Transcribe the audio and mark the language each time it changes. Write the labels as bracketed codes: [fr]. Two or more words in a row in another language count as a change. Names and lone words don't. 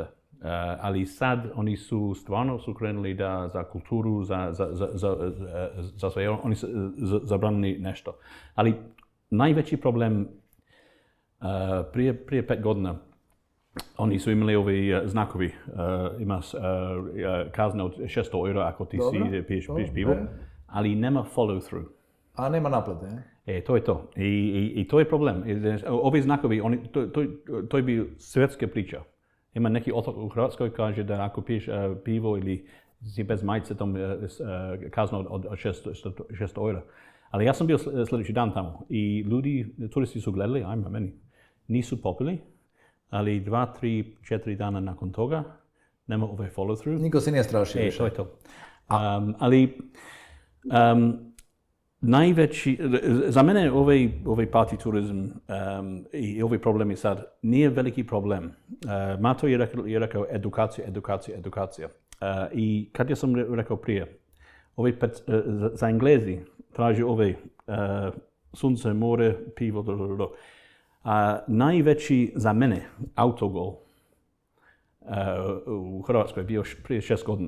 [hr] Ali sad oni su stvarno krenuli da za kulturu, za sve, oni su zabranili nešto. Ali najveći problem prije 5 godina oni su imali ovi znakovi, ima kazna od 600 eura ako ti piješ pivo, ali nema [en] follow through. [hr] A nema naplate, to je to. I to je problem. Ovi znakovi, to je bio svjetska priča. Ima neki otok u Hrvatskoj kaže da ako piješ pivo ili si bez majice, tam kazna od 600 eura. Ali ja sam bio sljedeći dan tamo i turisti su gledali, ajme meni, nisu popili, ali 2, 3, 4 dana nakon toga nema ovaj [en] follow through. [hr] Niko se nije strašio više. To je to. Ali najveći, za mene ovaj party turizam i ovi problemi sad nije veliki problem. Mato je rekao edukacija. I kad ja sam rekao prije, za Englezi traži sunce, more, pivo, najveći za mene autogol u Hrvatskoj je bio prije 6 godina.